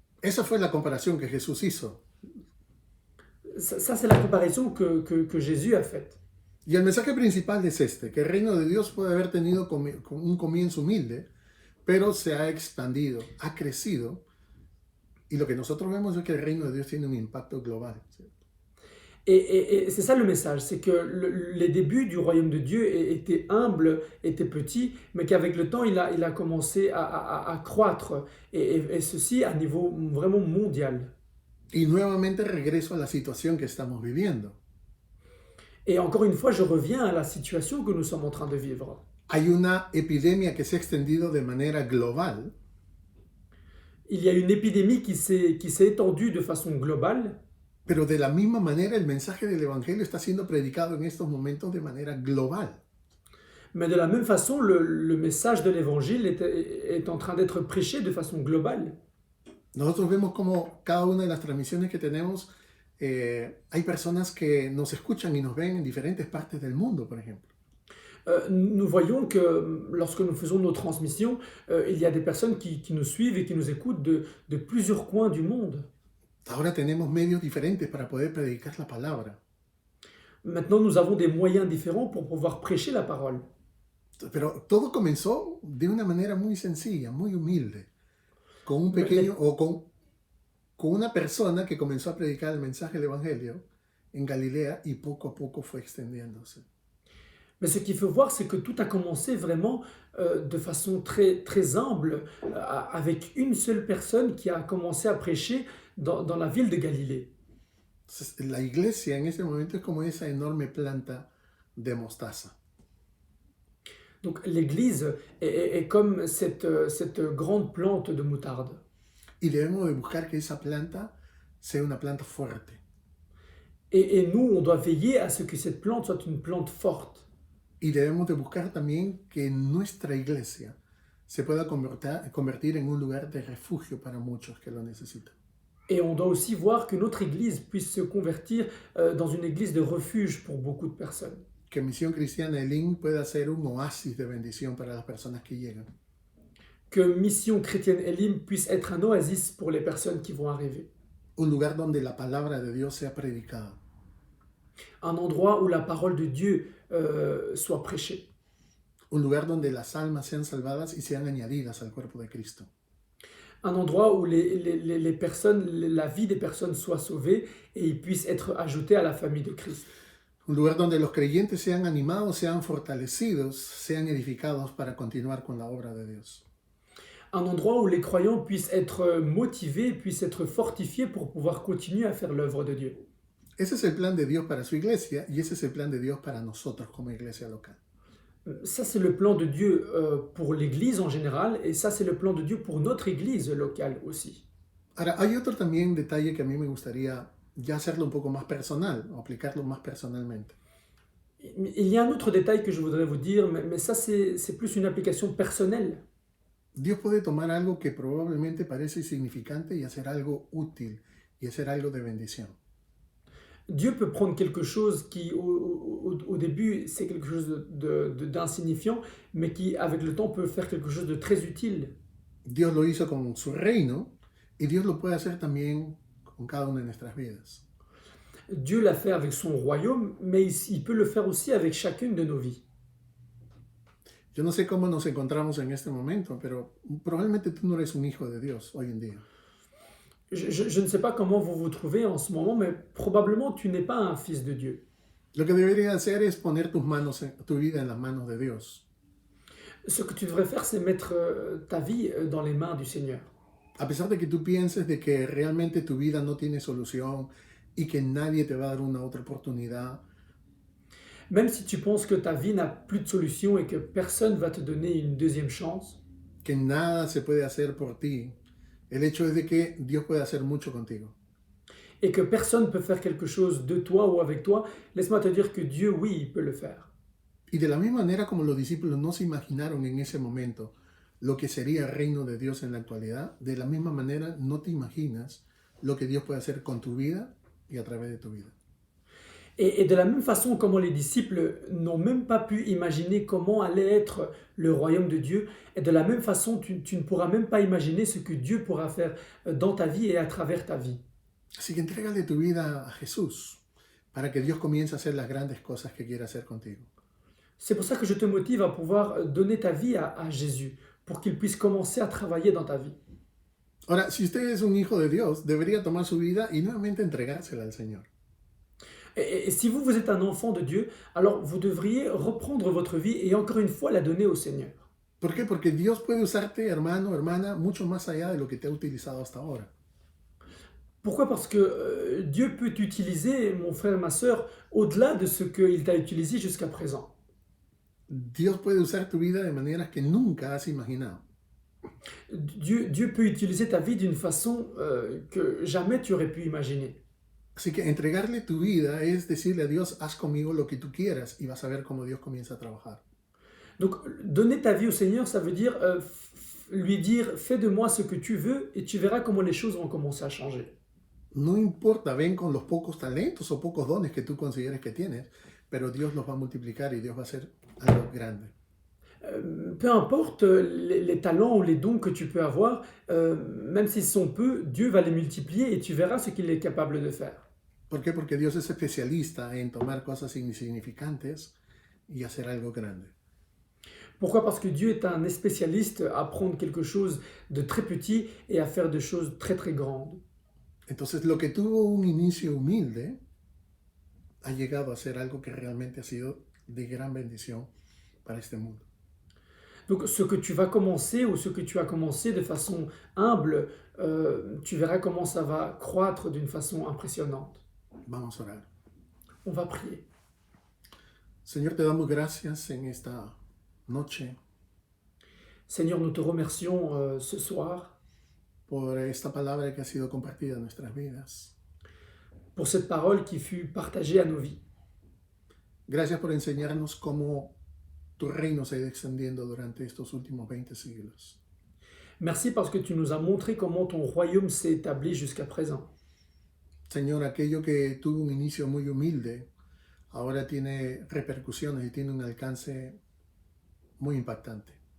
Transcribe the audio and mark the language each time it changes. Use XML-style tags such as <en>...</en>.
<es>Esa fue la comparación que Jesús hizo.</es> <fr>Ça c'est la comparaison que Jésus a faite.</fr> <es>Y el mensaje principal es este, que el reino de Dios puede haber tenido un comienzo humilde, pero se ha expandido, ha crecido, y lo que nosotros vemos es que el reino de Dios tiene un impacto global. ¿Sí?</es> <fr>Et c'est ça le message, c'est que les débuts du royaume de Dieu étaient humbles, étaient petits, mais qu'avec le temps, il a commencé à croître, et ceci à niveau vraiment mondial.</fr> <es>Y nuevamente regreso a la situación que estamos viviendo.</es> <fr>Et encore une fois, je reviens à la situation que nous sommes en train de vivre.</fr> <es>Hay una epidemia que se ha extendido de manera global.</es> <fr>Il y a une épidémie qui s'est étendue de façon globale.</fr> <es>Pero de la misma manera el mensaje del Evangelio está siendo predicado en estos momentos de manera global.</es> <fr>Mais de la même façon, le message de l'Évangile est en train d'être prêché de façon globale.</fr> <es>Nosotros vemos como cada una de las transmisiones que tenemos, hay personas que nos escuchan y nos ven en diferentes partes del mundo, por ejemplo.</es> <fr>Nous voyons que lorsque nous faisons nos transmissions, il y a des personnes qui nous suivent et qui nous écoutent de plusieurs coins du monde.</fr> <es>Ahora tenemos medios diferentes para poder predicar la palabra.</es> <fr>Maintenant, nous avons des moyens différents pour pouvoir prêcher la parole.</fr> <es>Pero todo comenzó de una manera muy sencilla, muy humilde, con un pequeño o con una persona que comenzó a predicar el mensaje del Evangelio en Galilea y poco a poco fue extendiéndose.</es> <fr>Mais ce qu'il faut voir, c'est que tout a commencé vraiment de façon très, très humble, avec une seule personne qui a commencé à prêcher dans la ville de Galilée.</fr> <es>Entonces, la iglesia en ese momento es como esa enorme planta de mostaza.</es> <fr>Donc l'Église est comme cette grande plante de moutarde.</fr> <es>Y debemos de buscar que esa planta sea una planta fuerte.</es> <fr>Et nous, on doit veiller à ce que cette plante soit une plante forte.</fr> <es>Y debemos de buscar también que nuestra iglesia se pueda convertir en un lugar de refugio para muchos que lo necesitan.</es> <fr>Et on doit aussi voir que notre Église puisse se convertir dans une Église de refuge pour beaucoup de personnes.</fr> <es>Que Misión Cristiana Elim pueda ser un oasis de bendición para las personas que llegan.</es> <fr>Que Mission Chrétienne Elim puisse être un oasis pour les personnes qui vont arriver.</fr> <es>Un lugar donde la palabra de Dios sea predicada.</es> <fr>Un endroit où la parole de Dieu soit prêchée.</fr> <es>Un lugar donde las almas sean salvadas y sean añadidas al cuerpo de Cristo.</es> <fr>Un endroit où les personnes, la vie des personnes soit sauvée et ils puissent être ajoutés à la famille de Christ.</fr> <es>Un lugar donde los creyentes sean animados, sean fortalecidos, sean edificados para continuar con la obra de Dios.</es> <fr>Un endroit où les croyants puissent être motivés, puissent être fortifiés pour pouvoir continuer à faire l'œuvre de Dieu.</fr> <es>Ese es el plan de Dios para su iglesia y ese es el plan de Dios para nosotros como iglesia local.</es> <fr>Ça, c'est le plan de Dieu pour l'Église en général, et ça, c'est le plan de Dieu pour notre Église locale aussi.</fr> <es>Ahora, hay otro también detalle que a mí me gustaría ya hacerlo un poco más personal, o aplicarlo más personalmente.</es> <fr>Il y a un autre détail que je voudrais vous dire, mais ça, c'est plus une application personnelle.</fr> <es>Dios puede tomar algo que probablemente parece insignificante y hacer algo útil y hacer algo de bendición.</es> <fr>Dieu peut prendre quelque chose qui, au début, c'est quelque chose d'insignifiant, mais qui, avec le temps, peut faire quelque chose de très utile.</fr> <es>Dios lo hizo con su reino y Dios lo puede hacer también con cada una de nuestras vidas.</es> <fr>Dieu l'a fait avec son royaume, mais il peut le faire aussi avec chacune de nos vies.</fr> <es>Yo no sé cómo nos encontramos en este momento, pero probablemente tú no eres un hijo de Dios hoy en día.</es> <fr>Je ne sais pas comment vous vous trouvez en ce moment, mais probablement tu n'es pas un fils de Dieu.</fr> <es>Lo que deberías hacer es poner tu vida en las manos de Dios.</es> <fr>Ce que tu devrais faire, c'est mettre ta vie dans les mains du Seigneur.</fr> <es>A pesar de que tú pienses de que realmente tu vida no tiene solución y que nadie te va a dar una otra oportunidad,</es> <fr>Même si tu penses que ta vie n'a plus de solution et que personne va te donner une deuxième chance,</fr> <es>que nada se puede hacer por ti, el hecho es de que Dios puede hacer mucho contigo.</es> <fr>et que personne ne peut faire quelque chose de toi ou avec toi, laisse-moi te dire que Dieu, oui, il peut le faire.</fr> <es>Y de la misma manera como los discípulos no se imaginaron en ese momento lo que sería el reino de Dios en la actualidad, de la misma manera no te imaginas lo que Dios puede hacer con tu vida y a través de tu vida.</es> <fr>Et de la même façon, comment les disciples n'ont même pas pu imaginer comment allait être le royaume de Dieu, et de la même façon, tu ne pourras même pas imaginer ce que Dieu pourra faire dans ta vie et à travers ta vie.</fr> <es>Así que entrégale tu vida a Jesús para que Dios comience a hacer las grandes cosas que quiere hacer contigo.</es> <fr>C'est pour ça que je te motive à pouvoir donner ta vie à Jésus, pour qu'il puisse commencer à travailler dans ta vie.</fr> <es>Ahora, si usted es un hijo de Dios, debería tomar su vida y nuevamente entregársela al Señor.</es> <fr>Et si vous, vous êtes un enfant de Dieu, alors vous devriez reprendre votre vie et encore une fois la donner au Seigneur.</fr> <es>¿Por qué? Porque Dios puede usarte, hermano, hermana, mucho más allá de lo que te ha utilizado hasta ahora.</es> <fr>Pourquoi? Parce que Dieu peut t'utiliser, mon frère, ma sœur, au-delà de ce qu'il t'a utilisé jusqu'à présent.</fr> <es>Dios puede usar tu vida de maneras que nunca has imaginado.</es> <fr>Dieu peut utiliser ta vie d'une façon que jamais tu aurais pu imaginer.</fr> <es>Así que entregarle tu vida es decirle a Dios, haz conmigo lo que tú quieras y vas a ver cómo Dios comienza a trabajar.</es> <fr>Donc, donner ta vie au Seigneur, ça veut dire lui dire, fais de moi ce que tu veux et tu verras comment les choses vont commencer à changer.</fr> <es>No importa, ven con los pocos talentos o pocos dones que tú consideres que tienes, pero Dios los va a multiplicar y Dios va a hacer algo grande.</es> <fr>Peu importe les talents ou les dons que tu peux avoir, même s'ils sont peu, Dieu va les multiplier et tu verras ce qu'il est capable de faire.</fr> <es>¿Por qué? Porque Dios es especialista en tomar cosas insignificantes y hacer algo grande.</es> <fr>Pourquoi? Parce que Dieu est un spécialiste à prendre quelque chose de très petit et à faire des choses très très grandes.</fr> <es>Entonces, lo que tuvo un inicio humilde ha llegado a ser algo que realmente ha sido de gran bendición para este mundo.</es> <fr>Donc ce que tu vas commencer ou ce que tu as commencé de façon humble, tu verras comment ça va croître d'une façon impressionnante.</fr> <es>Vamos a orar.</es> <fr>On va prier.</fr> <es>Señor, te damos gracias en esta noche</es> <fr>Seigneur, nous te remercions ce soir</fr> <es>por esta palabra que ha sido compartida en nuestras vidas.</es> <fr>pour cette parole qui fut partagée à nos vies.</fr> <es>Gracias por enseñarnos cómo tu reino se ha ido extendiendo durante estos últimos 20 siglos.</es> <fr>Merci parce que tu nous as montré comment ton royaume s'est établi jusqu'à présent.</fr> <es>Señor, aquello que tuvo un inicio muy humilde, ahora tiene repercusiones y tiene un alcance muy impactante.</es>